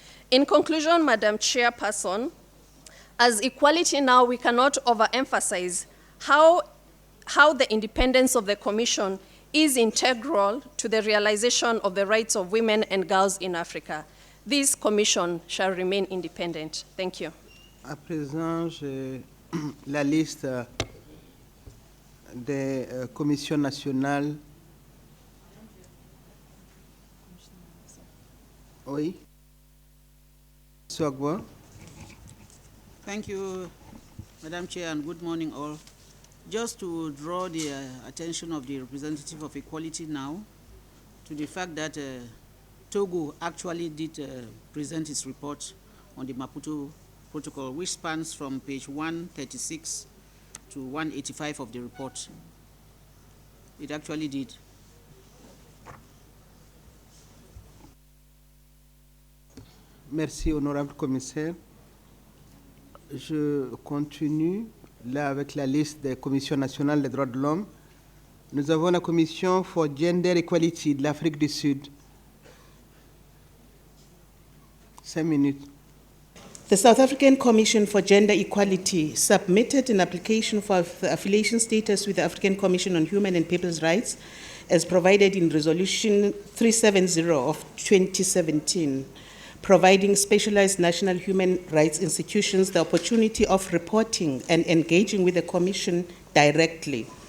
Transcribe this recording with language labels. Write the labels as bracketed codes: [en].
[en] In conclusion, Madam Chairperson, as Equality Now, we cannot overemphasize how the independence of the Commission is integral to the realization of the rights of women and girls in Africa. This Commission shall remain independent. Thank you. [fr] À présent, j'ai la liste des commissions nationales. Oui. [en] Thank you, Madam Chair, and good morning all. Just to draw the attention of the representative of Equality Now to the fact that Togo actually did present its report on the Maputo Protocol, which spans from page 136 to 185 of the report. It actually did. [fr] Merci, honorable commissaire. Je continue là avec la liste des commissions nationales des droits de l'homme. Nous avons la commission for Gender Equality de l'Afrique du Sud. 5 minutes. [en] The South African Commission for Gender Equality submitted an application for affiliation status with the African Commission on Human and People's Rights as provided in Resolution 370 of 2017, providing specialized national human rights institutions the opportunity of reporting and engaging with the Commission directly.